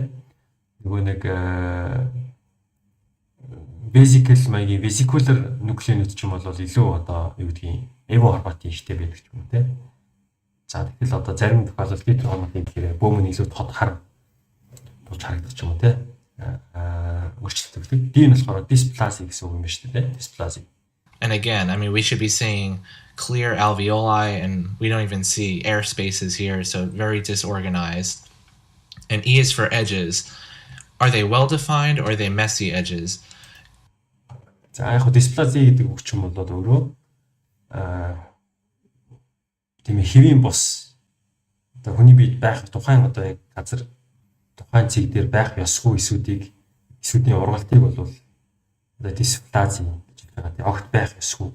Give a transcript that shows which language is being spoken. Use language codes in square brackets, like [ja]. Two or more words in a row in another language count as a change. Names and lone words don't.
[mn] Нөгөө нэг [en] vesicular nucleus [mn] ч юм бол илүү одоо юу гэдгийг эвохроматин ихтэй байдаг ч юм уу тийм. За тэгэхээр одоо зарим тохиолдолд гетерохроматин гэхээр бөөмөн илүү тод хар болж харагдах ч юм уу тийм. Өөрчлөлт. D нь болохоор dysplasia гэсэн үг юм байна шүү дээ. Dysplasia. [en] And again, I mean, we should be saying clear alveoli, and we don't even see air spaces here, so very disorganized. And E is for edges. Are they well-defined or are they messy edges? [mn] За яг dysplasia гэдэг үг чинь бол өөрөө тийм хэвийн бус одоо хүний биед байх тухайн одоо яг газар тухайн цэг дээр байх ёсгүй эсүүдийн ургалтыг бол одоо dysplasia гэж байгаа. Огт байх ёсгүй.